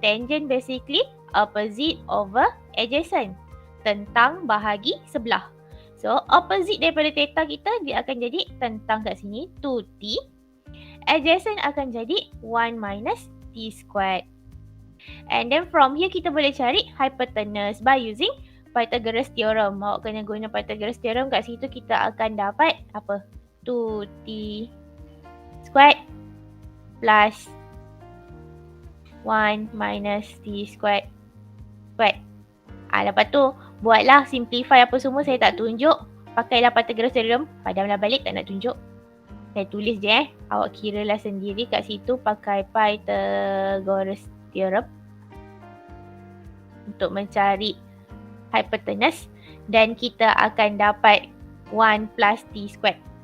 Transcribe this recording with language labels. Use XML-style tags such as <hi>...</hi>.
<en>Tangent basically opposite over adjacent.</en> <ms>Tentang bahagi sebelah. So opposite daripada theta kita, dia akan jadi tentang kat sini 2t. Adjacent akan jadi 1 minus t squared.</ms> <en>And then from here</en> <ms>kita boleh cari</ms> <en>hypotenuse by using Pythagoras theorem.</en> <ms>Awak kena guna Pythagoras theorem. Kat situ kita akan dapat apa?</ms> <en>2t squared plus 1 minus t squared.</en> <ms>Lepas tu buatlah simplify apa semua, saya tak tunjuk. Pakailah Pythagoras theorem. Padamlah balik, tak nak tunjuk. Saya tulis je Awak kiralah sendiri kat situ pakai Pythagoras theorem untuk mencari hypotenuse, dan kita akan dapat 1 plus t squared.</ms>